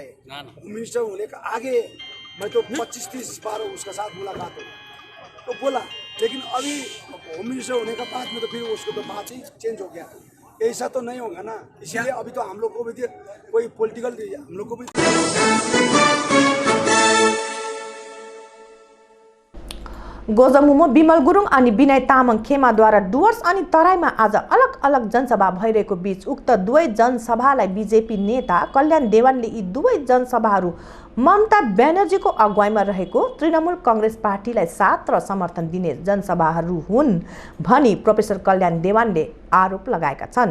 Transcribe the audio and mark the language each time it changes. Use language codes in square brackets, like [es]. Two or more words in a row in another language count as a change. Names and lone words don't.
[hi] मिनिस्टर होने का आगे मैं तो 25-30 बार उसका साथ मुलाकात हो तो बोला, लेकिन अभी [en] home minister [hi] होने का बाद में तो फिर उसको तो बात ही चेंज हो गया। ऐसा तो नहीं होगा ना, इसलिए अभी तो हम लोग को भी कोई पॉलिटिकल हम लोग को भी [ne] गोजमुमो बिमल गुरुङ अनि विनय तामाङ खेमाद्वारा डुवर्स अनि तराईमा आज अलग अलग जनसभा भइरहेको बीच उक्त दुवै जनसभालाई बीजेपी नेता कल्याण देवानले यी दुवै जनसभाहरू ममता ब्यानर्जीको अगुवाईमा रहेको तृणमूल कांग्रेस पार्टीलाई साथ र समर्थन दिने जनसभाहरू हुन् भनी प्रोफेसर कल्याण देवानले आरोप लगाएका छन्।